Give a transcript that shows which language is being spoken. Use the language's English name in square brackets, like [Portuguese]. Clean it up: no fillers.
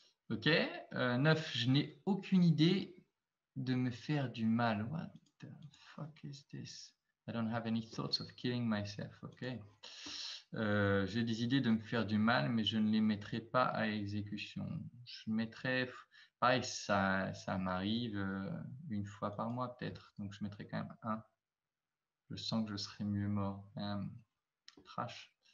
[French] Ok. 9. Je n'ai aucune idée de me faire du mal. [English] What the fuck is this? I don't have any thoughts of killing myself. Ok. [French] J'ai des idées de me faire du mal, mais je ne les mettrai pas à exécution. Je mettrai, pareil, ça m'arrive une fois par mois peut-être, donc je mettrai quand même 1. Je sens que je serais mieux mort. Trash.